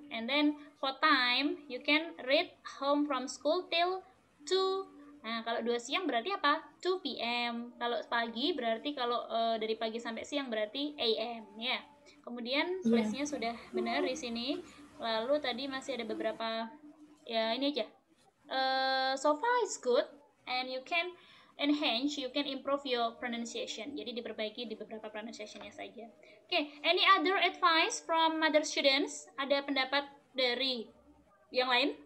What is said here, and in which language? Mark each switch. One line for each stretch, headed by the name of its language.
English: And then for time, you can read home from school till 2.
Indonesian: Nah, kalau 2 siang berarti apa? 2 p.m. Kalau pagi berarti kalau dari pagi sampai siang berarti a.m. ya. Kemudian place-nya sudah benar di sini. Lalu tadi masih ada beberapa ya ini aja.
English: So far it's good and you can enhance, you can improve your pronunciation.
Indonesian: Jadi diperbaiki di beberapa pronunciation-nya saja.
English: Any other advice from other students?
Indonesian: Ada pendapat dari yang lain?